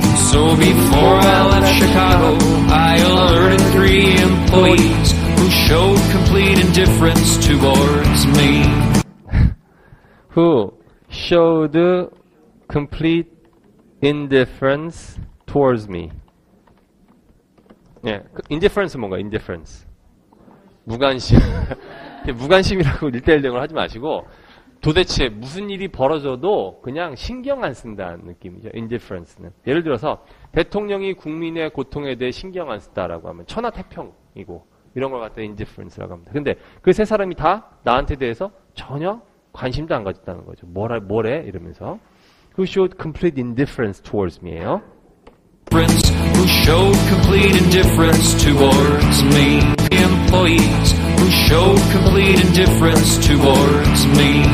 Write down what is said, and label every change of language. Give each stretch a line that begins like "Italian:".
English: So before I left Chicago, I alerted 3 employees who showed complete indifference towards me. Who showed complete indifference towards me.
Korean: 예, indifference 뭔가 indifference. 무관심. 무관심이라고 1대1 대응을 하지 마시고 도대체 무슨 일이 벌어져도 그냥 신경 안 쓴다는 느낌이죠. indifference는. 예를 들어서 대통령이 국민의 고통에 대해 신경 안 쓴다라고 하면 천하태평이고 이런 걸 갖다 indifference라고 합니다. 근데 그 세 사람이 다 나한테 대해서 전혀 관심도 안 가졌다는 거죠. 뭐래? 이러면서.
English: Who showed complete indifference towards me예요. Who showed complete indifference towards me. Employees who showed complete indifference towards me.